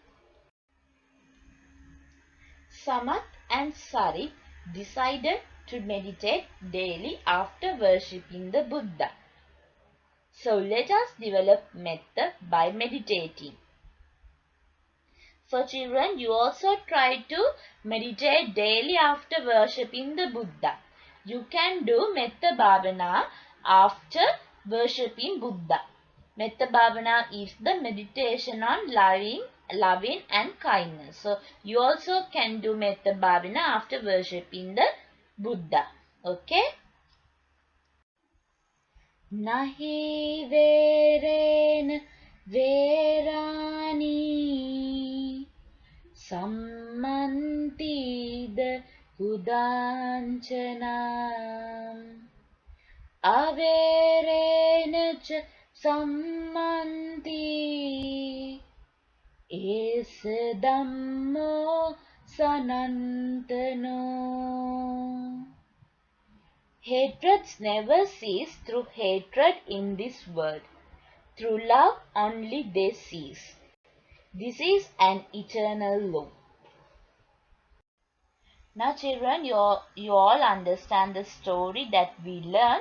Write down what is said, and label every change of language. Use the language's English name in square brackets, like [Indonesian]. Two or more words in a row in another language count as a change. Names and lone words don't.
[English] Samat and Sarit decided to meditate daily after worshipping the Buddha. So let us develop metta by meditating. So children, you also try to meditate daily after worshipping the Buddha. You can do [Pali] metta bhavana [English] after worshipping Buddha. [Pali] Metta bhavana [English] is the meditation on loving loving and kindness. So you also can do [Pali] Metta Bhavana [English] after worshipping the Buddha. Okay? [Pali] Nahi verena verani sammantida kudanchanam averena cha sammanti es dhammo sanantano. [English] Hatreds never cease through hatred in this world. Through love only they cease. This is an eternal law. Now children, you all understand the story that we learned.